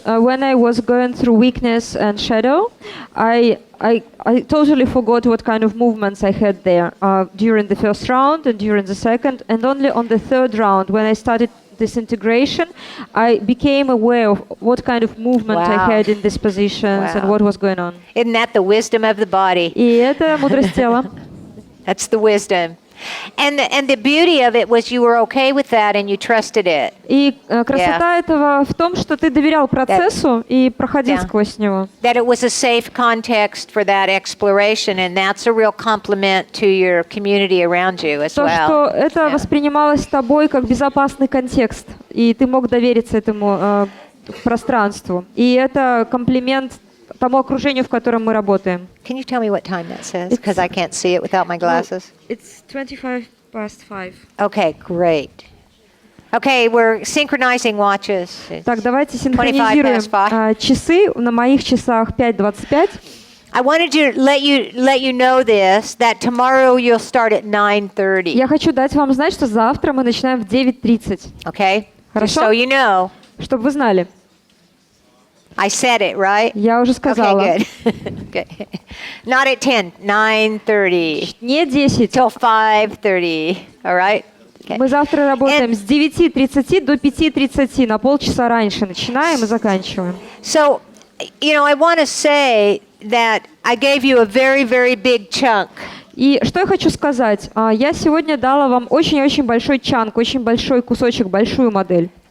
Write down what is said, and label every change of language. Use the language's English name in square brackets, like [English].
[English] When I was going through weakness and shadow, I totally forgot what kind of movements I had there during the first round and during the second, and only on the third round, when I started this integration, I became aware of what kind of movement I had in these positions and what was going on. Isn't that the wisdom of the body? [Russian] И это мудрость тела. [English] That's the wisdom. And the beauty of it was you were okay with that and you trusted it. [Russian] И красота этого в том, что ты доверял процессу и проходил сквозь него. [English] That it was a safe context for that exploration, and that's a real compliment to your community around you as well. [Russian] То, что это воспринималось тобой как безопасный контекст, и ты мог довериться этому пространству. И это комплимент тому окружению, в котором мы работаем. [English] Can you tell me what time that says? Because I can't see it without my glasses. It's 5:25. Okay, great. Okay, we're synchronizing watches. [Russian] Так, давайте синхронизируем часы. На моих часах 5:25. [English] I wanted to let you know this, that tomorrow you'll start at 9:30. [Russian] Я хочу дать вам знать, что завтра мы начинаем в 9:30. [English] Okay? [Russian] Хорошо? [English] Just so you know. [Russian] Чтобы вы знали. [English] I said it, right? [Russian] Я уже сказала. [English] Okay, good. Okay. Not at 10, 9:30. [Russian] Не 10. [English] Till 5:30, all right? Okay. [Russian] Мы завтра работаем с 9:30 до 5:30, на полчаса раньше начинаем и заканчиваем. [English] So, you know, I want to say that I gave you a very, very big chunk. [Russian] И что я хочу сказать? Я сегодня дала вам очень-очень большой чанк, очень большой кусочек, большую модель.